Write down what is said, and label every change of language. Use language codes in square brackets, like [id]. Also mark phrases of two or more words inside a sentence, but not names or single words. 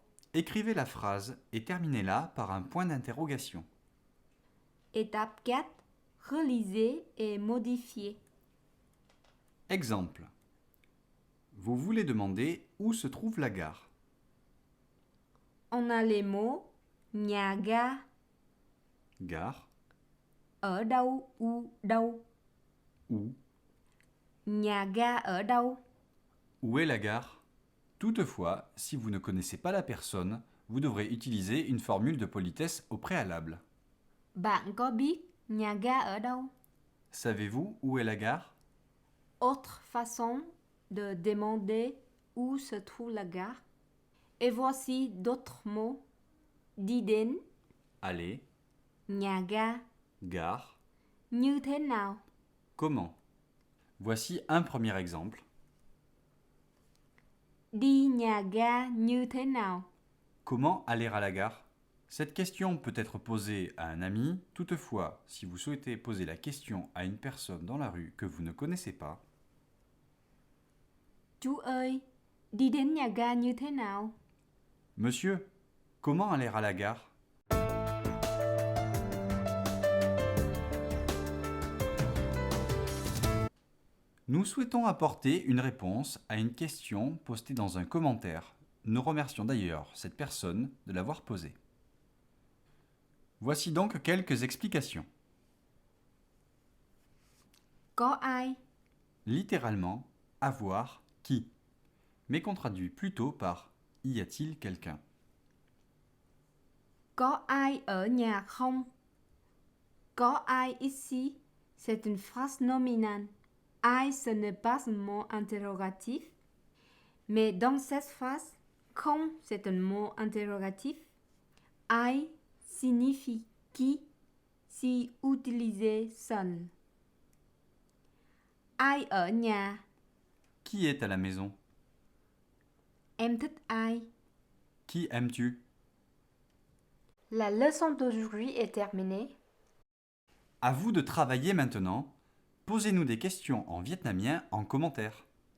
[fr] Écrivez la phrase et terminez-la par un point d'interrogation. Étape 4. Relisez et modifiez. Exemple. Vous voulez demander où se trouve la gare. On a les mots [vi] nhà ga, [fr] Gare, [vi] ở đâu, où, đâu. [fr] où. [vi] Nhà ga ở đâu? [fr] Où est la gare? Toutefois, si vous ne connaissez pas la personne, vous devrez utiliser une formule de politesse au préalable. [vi] Bạn có biết nhà ga ở đâu? [fr] Savez-vous où est la gare? Autre façon de demander où se trouve la gare. Et voici d'autres mots. [vi] Đi đến, [fr] Aller, [vi] nhà ga, [fr] gare, [vi] như thế nào? [fr] comment? Voici un premier exemple. [vi] Đi nhà ga như thế nào? [fr] Comment aller à la gare? Cette question peut être posée à un ami. Toutefois, si vous souhaitez poser la question à une personne dans la rue que vous ne connaissez pas, [vi] Chú ơi, đi đến nhà ga như thế nào? [fr] Monsieur, comment aller à la gare? Nous souhaitons apporter une réponse à une question postée dans un commentaire. Nous remercions d'ailleurs cette personne de l'avoir posée. Voici donc quelques explications. [vi] Có ai? [fr] Littéralement, avoir qui, mais qu'on traduit plutôt par y a-t-il quelqu'un? [vi] Có ai ở nhà không? Có ai ici? [fr] C'est une phrase nominale. Ai, ce n'est pas un mot interrogatif. Mais dans cette phrase, không, c'est un mot interrogatif. Ai signifie qui si utilisé seul. [vi] Ai ở nhà? [fr] Qui est à la maison? [vi] Em thích ai? [fr] Qui aimes-tu? La leçon d'aujourd'hui est terminée. À vous de travailler maintenant. Posez-nous des questions en vietnamien en commentaire.